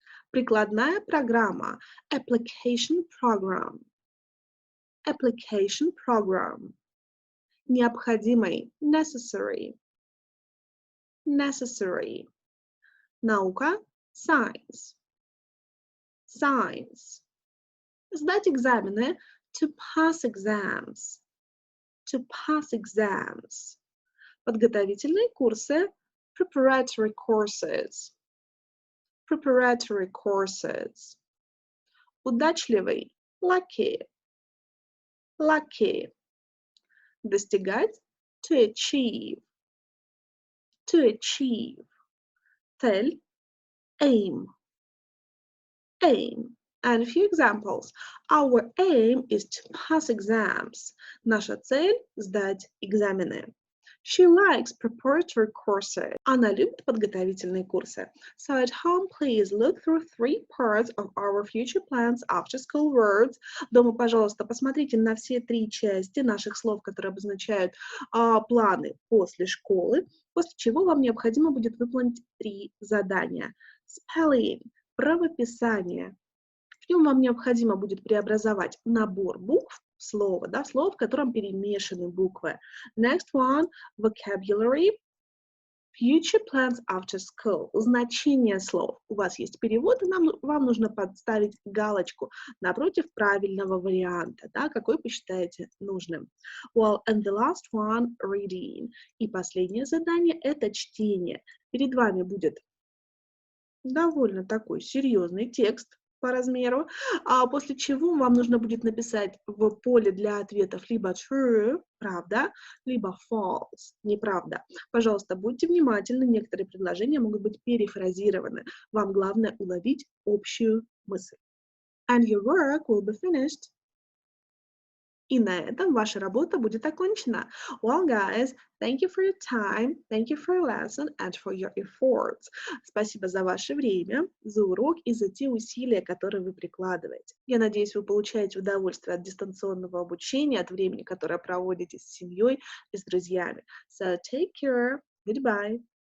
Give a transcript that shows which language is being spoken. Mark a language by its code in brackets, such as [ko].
[ru] Прикладная программа. [en] Application program. application program. [ru] Необходимый, [en] necessary. Necessary. [ru] Наука, [en] science. Science. [ru] Сдать экзамены, [en] to pass exams. To pass exams. [ru] Подготовительные курсы, [en] preparatory courses. Preparatory courses. [ru] Удачливый, [en] lucky. Lucky. [ru] Достигать, [en] to achieve. To achieve. [ru] Цель, [en] aim. Aim. And a few examples. Our aim is to pass exams. [ru] Наша цель – сдать экзамены. [en] She likes preparatory courses. [ru] Она любит подготовительные курсы. [en] So at home, please look through 3 parts of our future plans after school words. [ru] Дома, пожалуйста, посмотрите на все 3 части наших слов, которые обозначают планы после школы, после чего вам необходимо будет выполнить 3 задания. [en] Spelling [ru] – правописание. В нем вам необходимо будет преобразовать набор букв в слово, да, слово, в котором перемешаны буквы. [en] Next one, vocabulary, future plans after school. [ru] Значение слов. У вас есть перевод, и вам нужно подставить галочку напротив правильного варианта, да, какой посчитаете нужным. [en] Well, and the last one, reading. [ru] И последнее задание – это чтение. Перед вами будет довольно такой серьезный текст по размеру, после чего вам нужно будет написать в поле для ответов либо true, правда, либо false, неправда. Пожалуйста, будьте внимательны, некоторые предложения могут быть перефразированы. Вам главное уловить общую мысль. [en] And your work will be finished. [ru] И на этом ваша работа будет окончена. [en] Well, guys, thank you for your time, thank you for your lesson and for your efforts. [ru] Спасибо за ваше время, за урок и за те усилия, которые вы прикладываете. Я надеюсь, вы получаете удовольствие от дистанционного обучения, от времени, которое проводите с семьей и с друзьями. [en] So take care. Goodbye.